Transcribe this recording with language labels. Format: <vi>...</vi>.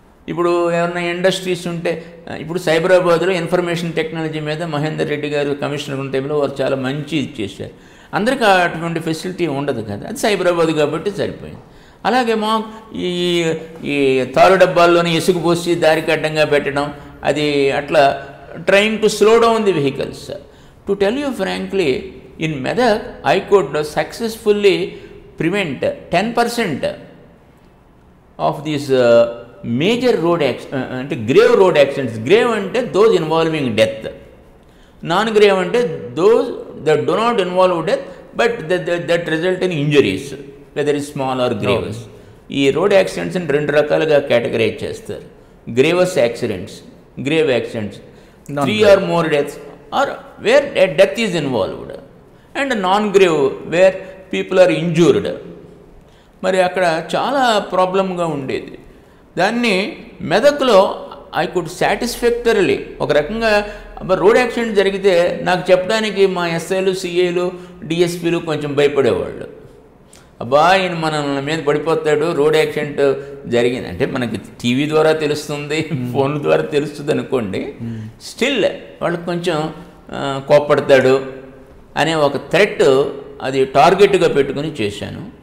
<te>ఇప్పుడు ఏమన్నా ఇండస్ట్రీస్ ఉంటే, ఇప్పుడు సైబరాబాద్లో ఇన్ఫర్మేషన్ టెక్నాలజీ మీద మహేందర్ రెడ్డి గారు కమిషనర్ ఉన్న టైంలో వారు చాలా మంచి ఇది చేశారు. అందరికీ అటువంటి ఫెసిలిటీ ఉండదు కదా, అది సైబరాబాద్ కాబట్టి సరిపోయింది. అలాగే మా ఈ తారు డబ్బాల్లోనే ఇసుక పోసి దారికి అడ్డంగా పెట్టడం, అది అట్లా</te> <en>trying to slow down the vehicles. To tell you frankly, in Medak, I could successfully prevent 10% of these major road accidents, grave road accidents. Grave ante those involving death. Non-grave ante those that do not involve death, but that result in injuries, whether it's small or grievous.</en> <te>ఈ road accidents అని 2 రకాలుగా categorise చేస్తారు.</te> <en>Grievous accidents, grave accidents, 3 or more deaths, or where a death is involved, and non-grave where people are injured.</en> <te>మరి అక్కడ చాలా ప్రాబ్లంగా ఉండేది. దాన్ని మెదక్లో</te> <en>I could satisfactorily</en> <te>ఒక రకంగా రోడ్ యాక్సిడెంట్ జరిగితే నాకు చెప్పడానికి మా ఎస్ఐలు, సిఐలు, డిఎస్పీలు కొంచెం భయపడేవాళ్ళు. అబ్బా ఈయన మన మీద పడిపోతాడు, రోడ్ యాక్సిడెంట్ జరిగింది అంటే మనకి టీవీ ద్వారా తెలుస్తుంది, ఫోన్ల ద్వారా తెలుస్తుంది అనుకోండి, స్టిల్ వాళ్ళకి కొంచెం కోప్పడతాడు అనే ఒక థ్రెట్ అది టార్గెట్గా పెట్టుకుని చేశాను.</te>